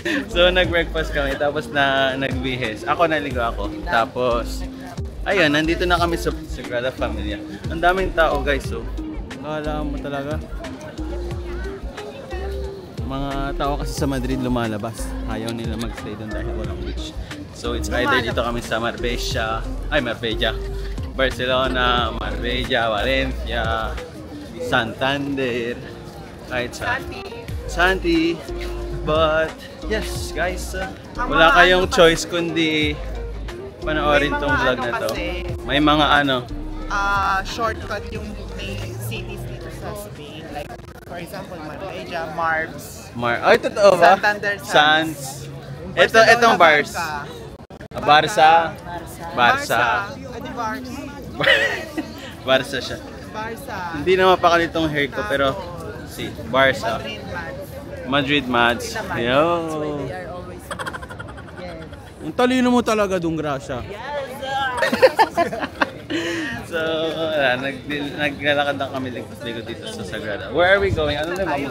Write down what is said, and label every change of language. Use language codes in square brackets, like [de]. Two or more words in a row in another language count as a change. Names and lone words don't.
[tl] So nag-breakfast kami. Tapos nagbihis. Naligo ako. Tapos, ayun, nandito na kami sa Sagrada Familia. Ang daming tao guys. So, akala mo talaga. Mga tao kasi sa Madrid lumalabas. Ayaw nila mag-stay doon dahil walang beach. So [en] it's either [tl] dito kami sa Marbella, Barcelona, Marbella, Valencia, Santander, kahit sa Santi. [en] But yes guys, [tl] wala kayong choice kundi panoorin tong vlog na to. May mga shortcut yung may cities dito sa Spain. Like, for example, Marbella, Marbs. Totoo ba? Santander, Sans. Itong bars. Barca. Ano bars? Barca siya. Barca. Hindi na mapakalitong hair ko pero si Barca. Madrid Mads. Yo. Ang talino mo talaga dong Gracia. So, naglalakad lang kami ligo dito sa Sagrada. [en] Where are we going? [tl] Ano na vamos?